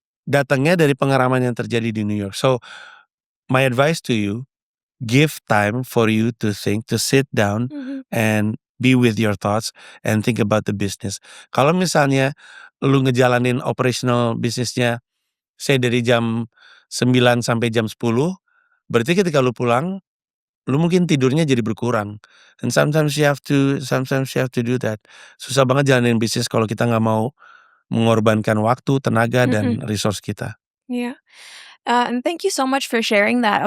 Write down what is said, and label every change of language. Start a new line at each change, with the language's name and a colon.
Indonesian: datangnya dari pengeraman yang terjadi di New York.
English: So, my advice to you, give time for you to think, to sit down Mhm. and be with your thoughts and think about the business.
Indonesian: Kalau misalnya lu ngejalanin operational bisnisnya, say dari jam 9 sampai jam 10, berarti ketika lu pulang, lu mungkin tidurnya jadi berkurang.
English: And sometimes you have to do that.
Indonesian: Susah banget jalanin bisnis kalau kita nggak mau mengorbankan waktu, tenaga, dan Mhm. resource kita. Iya.
English: And thank you so much for sharing that.